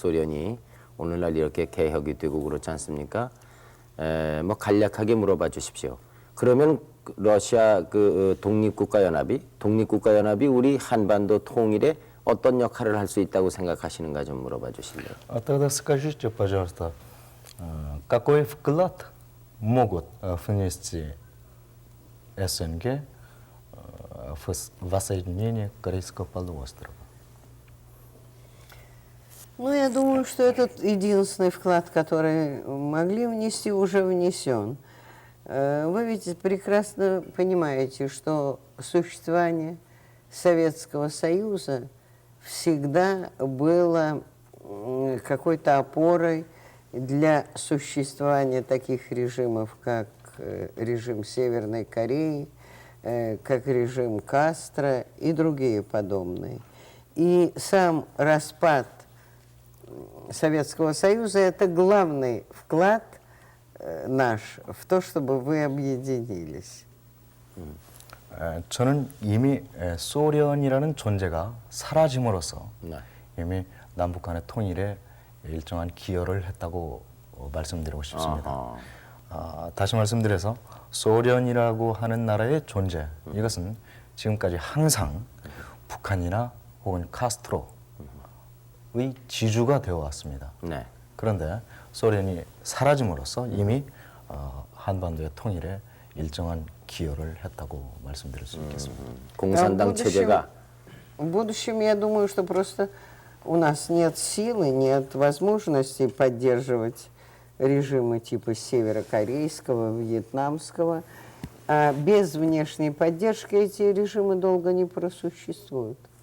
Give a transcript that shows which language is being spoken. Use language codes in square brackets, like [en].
[ko] 소련이 오늘날 이렇게 개혁이 되고 그렇지 않습니까? 뭐 간략하게 물어봐 주십시오. 그러면 러시아 독립국가연합이 우리 한반도 통일에 어떤 역할을 할 수 있다고 생각하시는가 좀 물어봐 주실래요? [ru] Тогда скажите, пожалуйста, какой вклад могут внести СНГ в воссоединение Корейского полуострова? Ну, я думаю, что этот единственный вклад, который могли внести, уже внесен. Вы ведь прекрасно понимаете, что существование Советского Союза всегда было какой-то опорой для существования таких режимов, как режим Северной Кореи, как режим Кастро и другие подобные. И сам распад Советского Союза – это главный вклад наш в то, чтобы вы объединились. [ko] 저는 이미 소련이라는 존재가 사라짐으로써 이미 남북 간의 통일에 일정한 기여를 했다고 말씀드리고 싶습니다. 다시 말씀드려서 소련이라고 하는 나라의 존재, 이것은 지금까지 항상 북한이나 혹은 카스트로의 지주가 되어 왔습니다. 네. 그런데 소련이 사라짐으로써 이미 한반도의 통일에 일정한 기여를 했다고 말씀드릴 수 있겠습니다. 공산당 체제가 [ru] В будущем, я думаю, что просто у нас нет силы, нет возможности поддерживать режимы типа северокорейского, вьетнамского. А без внешней поддержки эти режимы долго не просуществуют.